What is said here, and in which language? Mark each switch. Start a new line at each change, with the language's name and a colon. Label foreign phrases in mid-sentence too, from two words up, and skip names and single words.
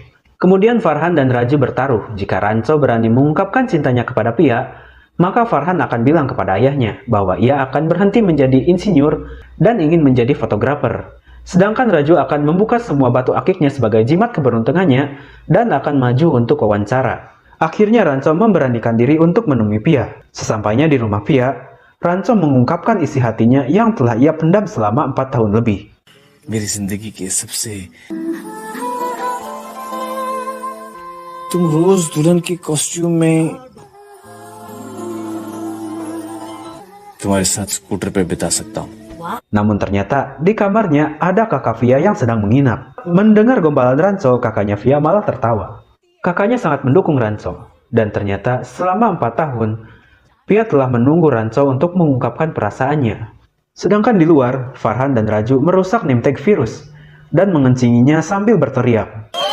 Indonesian: Kemudian Farhan dan Raju bertaruh, jika Ranco berani mengungkapkan cintanya kepada Pia, maka Farhan akan bilang kepada ayahnya bahwa ia akan berhenti menjadi insinyur dan ingin menjadi fotografer. Sedangkan Raju akan membuka semua batu akiknya sebagai jimat keberuntungannya dan akan maju untuk wawancara. Akhirnya Ranco memberanikan diri untuk menemui Pia. Sesampainya di rumah Pia, Ranco mengungkapkan isi hatinya yang telah ia pendam selama 4 tahun lebih.
Hindi: मेरी जिंदगी के सबसे तुम रोज दुल्हन के कॉस्ट्यूम में तुम्हारे साथ स्कूटर पे बिता सकता हूँ.
Indonesian: Namun ternyata di kamarnya ada kakak Via yang sedang menginap. Mendengar gombalan Ranco, kakaknya Via malah tertawa. Kakaknya sangat mendukung Ranco. Dan ternyata selama 4 tahun, Pia telah menunggu Ranco untuk mengungkapkan perasaannya. Sedangkan di luar, Farhan dan Raju merusak
English: name tag
Indonesian: Virus dan mengencinginya sambil berteriak.